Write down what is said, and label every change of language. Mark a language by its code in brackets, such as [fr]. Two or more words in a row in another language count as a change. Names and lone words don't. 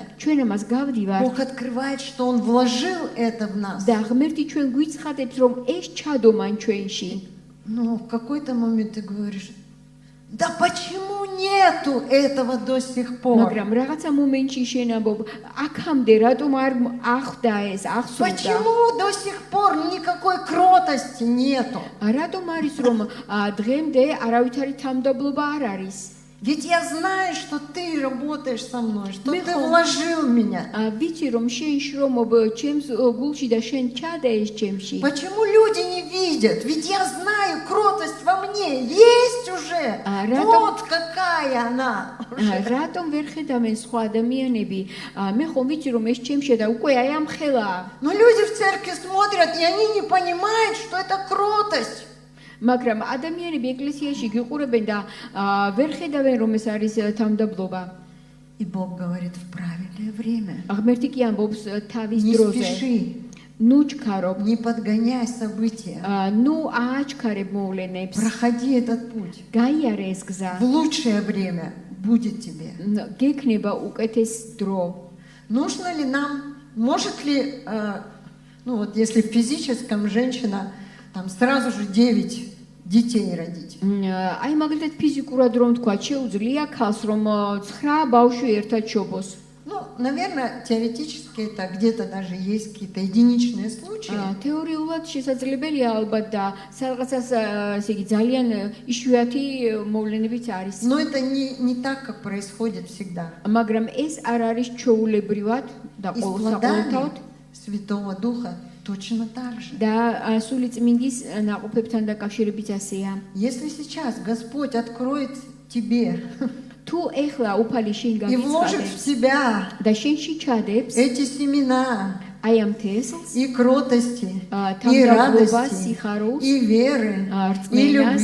[ka] ჩვენ ამას გავდივართ [ru] Бог открывает, что Он вложил это в нас. [ka] და ღმერთი ჩვენ გვიცხადებს, რომ ეს ჩადო მან ჩვენში. [ru] Но в какой-то момент ты говоришь, да почему нету этого до сих пор? [ka] მაგრამ რაღაცა მომენტში შენ ამბობ, აქამდე რატომ არ ახდა ეს, ახსოვდა? [ru] Почему до сих пор никакой кротости нету? [ka] რატომ არის რომ დღემდე არავითარი თამდაბლობა არ არის? [ru] Ведь я знаю, что ты работаешь со мной, что ты Михаил. вложил в меня. [ka] ვიცი რომ შენ შრომობ ჩემს გულში და შენ ჩადე ეს ჩემში. [ru] Почему люди не видят? Ведь я знаю, кротость во мне есть уже. Вот какая она. [ka] რატომ ვერ ხედავენ სხვა ადამიანები? მე ხომ ვიცი რომ ეს ჩემში და უკვე აი ამ ხელაა. [ru] Но люди в церкви смотрят, и они не понимают, что это кротость. [ka] მაგრამ ადამიანები ეკლესიაში გიყურებენ და ვერ ხედავენ რომ ეს არის თამდაბლობა. [ru] И Бог говорит в правильное время. [ka] ღმერთი კი ამბობს თავის [ru] Не [ka] დროზე. [ru] спеши, [ka] ნუ ჩქარობ, [ru] не подгоняй события. [ka] ნუ ააჩქარებ მოვლენებს. [ru] Проходи этот путь. [ka] გაიარე ეს გზა. [ru] В лучшее время будет тебе. [ka] გექნება უკეთეს დრო. [ru] Нужно ли нам, может ли, ну вот если в физическом женщина там сразу же 9 детей родить. [ka] აი მაგალითად ფიზიკურად რომ თქვა, შეუძლია ქალს რომ 9 ბავშვი ერთად შობოს. [ru] Ну, наверное, теоретически это где-то даже есть какие-то единичные случаи. [ka] თეორიულად შესაძლებელია ალბათ და სადღაცას ესე იგი ძალიან იშვიათი მოვლენებიც არის. [ru] Но это не так, как происходит всегда. [ka] მაგრამ ეს არ არის ჩვეულებრივად და [ru] И с [ka] ყოველსაყოველთაოდ [ru] плодами Святого Духа точно так же. [ka] და სული წმინდის ნაყოფებთან დაკავშირებით ასეა. [ru] Если сейчас Господь откроет тебе [ka] თუ ეხლა უფალი შენ [ru] и вложит в [ka] გაგიწყდეს [ru] себя [ka] და შენში ჩადებს [ru] эти семена [ka] აი ამ თესლს [ru] и кротости, и [ka] თავდაბრობას, [ru] радости, [ka] სიხარულს, [ru] и веры, и [ka] რწმენას